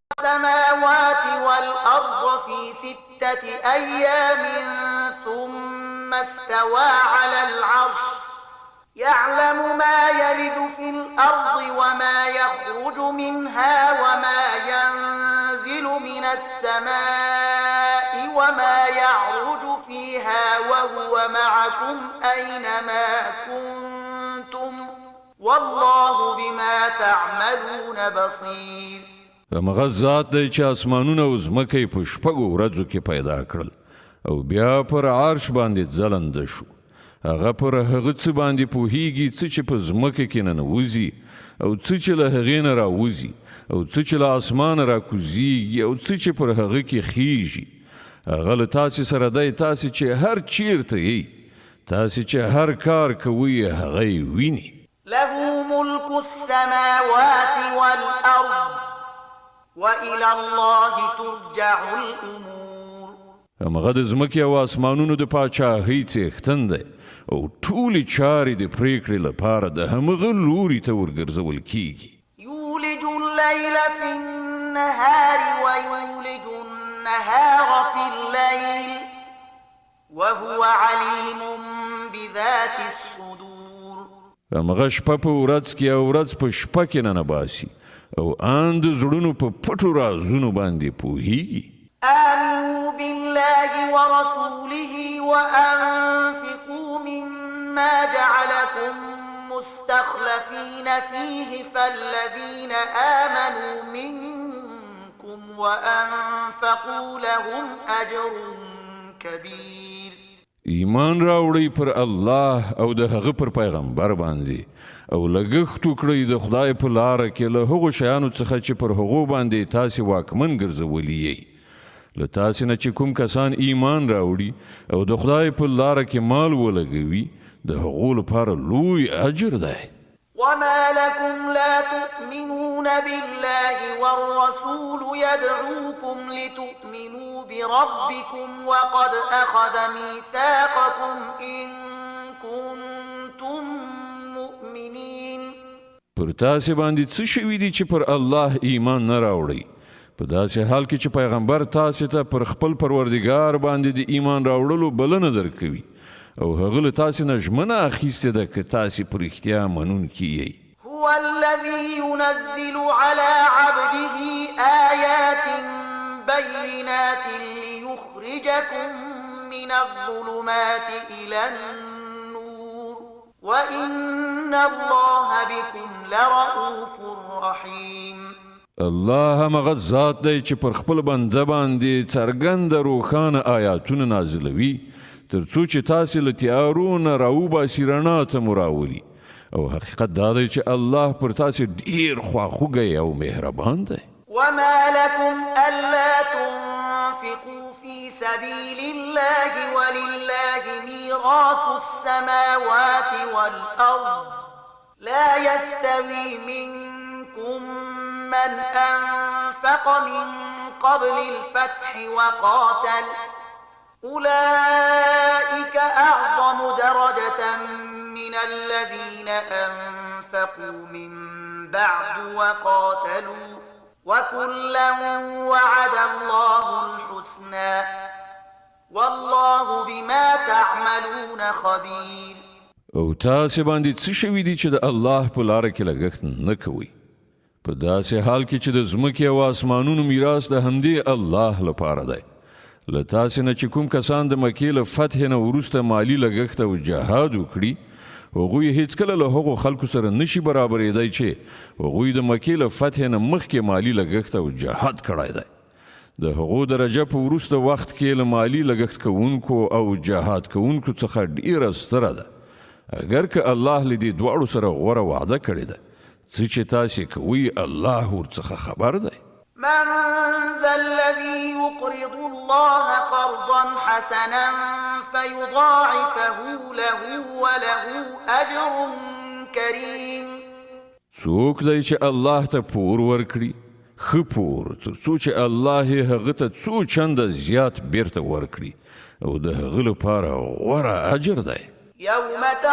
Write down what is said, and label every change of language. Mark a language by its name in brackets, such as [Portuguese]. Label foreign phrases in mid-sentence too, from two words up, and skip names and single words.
[Arabic] السماوات والأرض في 6 أيام ثم استوى على العرش يعلم ما يلج في الأرض وما يخرج منها وما ينزل من السماء وما يعرج فيها وهو معكم أينما كنتم والله بما تعملون بصير. [Pashto] همغه ذات دی چې اسمانونه او ځمکه په شپږو ورځو کې پیدا کړل او بیا پر عرش باندې ځلنده شو. هغه پر هغه څه باندې پوهیږي څه چې په ځمکه کې ننوځي او څه چې له هغې نه راوځي او څه چې له اسمانه راکوزیږي او څه چې پر هغه کې خیږي. هغه له تاسې سره دی، تاسې چې هر چیرته یې، تاسې چې هر کار کوئ هغه یې ویني. [Arabic] له ملك السماوات والأرض وإلى الله ترجع الأمور. [Pashto] همغه د ځمکې او اسمانونو د پاچاهۍ څښتن دی او ټولې چارې د پریکړې لپاره د همغه لوري ته ورګرځول کیږي. [Arabic] يولج الليل في النهار ويولج النهار في الليل وهو عليم بذات الصدور. [Pashto] همغه شپه په ورځ کې او ورځ په شپه کې ننباسي او ان د زړونو په پټو رازونو باندې پوهیږي. [Arabic] آمنوا بالله ورسوله وأنفقوا مما جعلكم مستخلفين فيه فالذين آمنوا منكم وأنفقوا لهم أجر كبير. [Pashto] ایمان راوړئ پر الله او د هغه پر پیغمبر باندې او لګښت وکړئ د خدای په لاره کې له هغو شیانو څخه چې پر هغو باندې تاسې واکمن ګرځولي یئ. له تاسې نه چې کوم کسان ایمان راوړي او د خدای په لاره کې مال ولګوي د هغو لپاره لوی اجر دی. [Arabic] وما لكم لا تؤمنون بالله والرسول يدعوكم لتؤمنوا بربكم وقد أخذ ميثاقكم إن كنتم مؤمنين. [Pashto] پر تاسې باندې څه شوي دي چې پر الله ایمان نه راوړئ، په داسې حال کې چې پیغمبر تاسې ته پر خپل پروردګار باندې د ایمان راوړلو بلنه درکوي او هغه له تاسې نه ژمنه اخیستې ده که تاسې په رښتیا منونکي یئ. [Arabic] هو الذي ينزل على عبده آيات بينات ليخرجكم من الظلمات إلى النور وإن الله بكم لرؤوف رحيم. [Pashto] الله همغه ذات دی چې پر خپل بنده باندې څرګنده روښانه آیاتونه نازلوي تر څو چې تاسې له تیارو نه راوباسي رڼا ته مو راولي او حقیقت دا دی چې الله پر تاسې ډېر خواخوږی او مهربان دی. [Arabic] وما لكم ألا تنفقوا في سبيل الله ولله ميراث السماوات والأرض لا يستوي منكم من أنفق من قبل الفتح وقاتل أولئك أعظم درجة من الذين أنفقوا من بعد وقاتلوا وكلا وعد الله الحسنى والله بما تعملون خبير. [Pashto] او تاسې باندې څه شوي دي چې د الله په لاره کې لګښت نه کوئ، په داسې حال کې چې د ځمکې او اسمانونو میراث د همدې الله لپاره دی. له تاسې نه چې کوم کسان د مکې له فتح نه وروسته مالي لګښت او جهاد وکړي هغوی هیڅکله له هغو خلکو سره نشي برابرېدی چې هغوی د مکې له فتح نه مخکې مالي لګښت او جهاد کړی دی. د هغو درجه په وروسته وخت کې له مالي لګښت کوونکو او جهاد کوونکو څخه ډیره ستره ده، اگر که الله له دې دواړو سره غوره وعده کړې ده. څه چې تاسې کوئ الله ورڅخه خبر دی. [Arabic] من ذا الذي يقرض الله قرضا حسنا فيضاعفه له وله أجر كريم. [Pashto] څوک دی چې الله ته پور ورکړي ښه پور تر څو چې الله یې هغه ته څو چنده زیات بیرته ورکړي او د هغه لپاره غوره اجر دی.